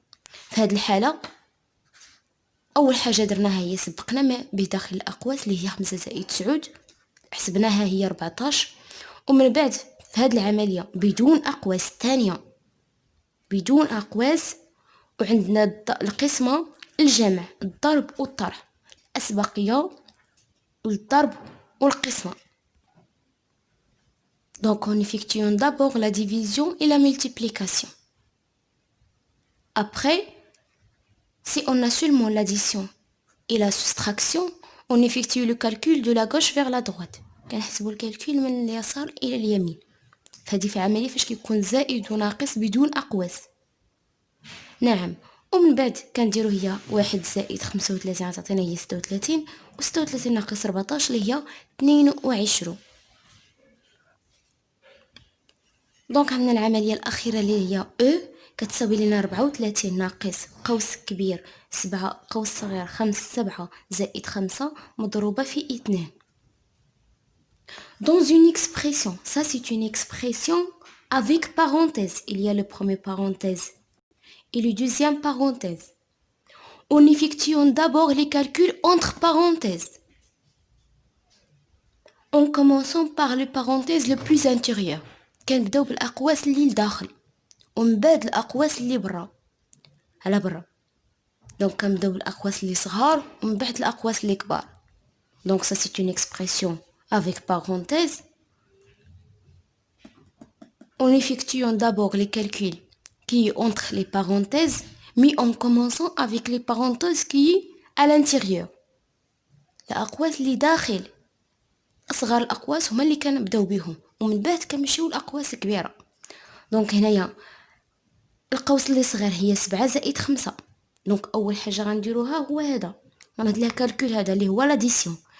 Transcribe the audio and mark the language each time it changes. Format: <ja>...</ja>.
<ar>في هذه الحالة اول حاجة درناها هي سبقنا ما بداخل الاقواس اللي هي 5 زائد 9 حسبناها هي 14. ومن بعد في هذه العملية بدون اقواس الثانية، بدون اقواس، وعندنا القسمة، الجمع، الضرب والطرح، الأسبقية، الضرب والقسمة.</ar> <fr>Donc on effectue d'abord la division et la multiplication. Après, si on a seulement l'addition et la soustraction, on effectue le calcul de la gauche vers la droite.</fr> <ar>كنحسبوا الكالكول من اليسار إلى اليمين. فهذه في عملية فاش كيكون زائد وناقص بدون أقواس. نعم. ومن بعد كنديرو هي 1 زائد 35 غتعطينا هي 36، و 36 ناقص 14 اللي هي 22. دونك عندنا العملية الأخيرة اللي هي كتساوي لنا 34 ناقص قوس كبير 7 قوس صغير 7 زائد 5 مضروبة في 2.</ar> <fr>Dans une expression, ça c'est une expression avec parenthèse. Il y a le premier parenthèse et le deuxième parenthèse. En effectuant d'abord les calculs entre parenthèses, en commençant par le parenthèse le plus intérieur.</fr> <ar>كنبداو بالاقواس اللي لداخل ومن بعد الاقواس اللي برا على برا. دونك كنبداو بالاقواس اللي صغار ومن بعد الاقواس اللي كبار. دونك</ar> <fr>ça c'est une expression avec parenthèse. En effectuant d'abord les calculs qui est entre les parenthèses, mais en commençant avec les parenthèses qui est à l'intérieur.</fr> <ar>الاقواس اللي داخل اصغر الاقواس هما اللي كنبداو بهم ومن بعد كنمشيو الاقواس الكبيره. دونك هنايا القوس اللي صغير هي 7 زائد 5. دونك اول حاجه غنديروها هو هذا، غندير لها كالكول هذا اللي هو لاديسيون.</ar>